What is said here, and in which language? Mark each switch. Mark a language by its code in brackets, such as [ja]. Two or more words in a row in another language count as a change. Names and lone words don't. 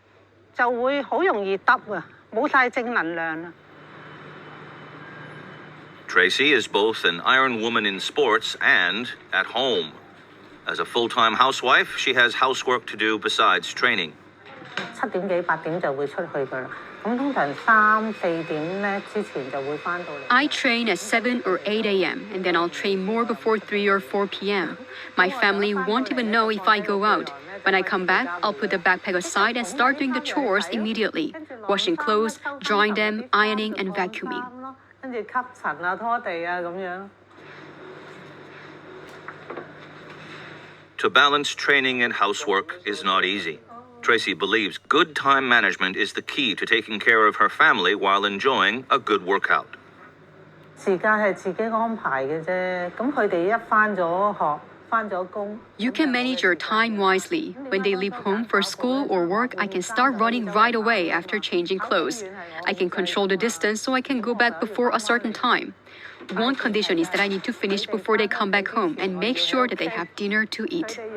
[en] Tracy is both an iron woman in sports and at home. As a full-time housewife, she has housework to do besides training. [yue] 7點幾8點就會出去㗎啦。咁通常3、4點咧之前就會返到嚟。 [en] I train at 7 or 8 a.m. and then I'll train more before 3 or 4 p.m. My family won't even know if I go out. When I come back, I'll put the backpack aside and start doing the chores immediately. Washing clothes, drying them, ironing, and vacuuming. [yue] 跟住吸塵啊、拖地啊咁樣。 [en] To balance training and housework is not easy. Tracy believes good time management is the key to taking care of her family while enjoying a good workout. [yue] 時間係自己安排嘅啫，咁佢哋一返咗學。 [en] You can manage your time wisely. When they leave home for school or work, I can start running right away after changing clothes. I can control the distance so I can go back before a certain time. One condition is that I need to finish before they come back home and make sure that they have dinner to eat.